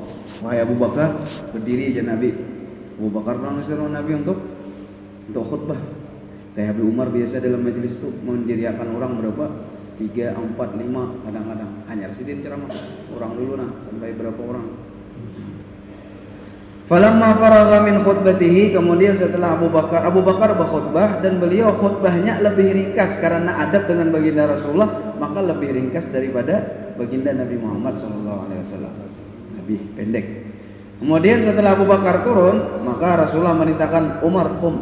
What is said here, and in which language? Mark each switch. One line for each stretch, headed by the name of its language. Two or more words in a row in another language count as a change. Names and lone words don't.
Indonesian: Wahai Abu Bakar, berdiri aja Nabi. Abu Bakar disuruh Nabi untuk khutbah. Kayak Abu Umar biasa dalam majelis itu mendiriakan orang berapa? 3, 4, 5 kadang-kadang. Hanya sidin ceramah. Orang dulu nah sampai berapa orang.
Arabic: Falamma faragha min khutbatihi,
Indonesian: kemudian setelah Abu Bakar berkhutbah dan beliau khutbahnya lebih ringkas karena adab dengan baginda Rasulullah, maka lebih ringkas daripada baginda Nabi Muhammad SAW. Lebih pendek. Kemudian setelah Abu Bakar turun, maka Rasulullah merintahkan Umar kum.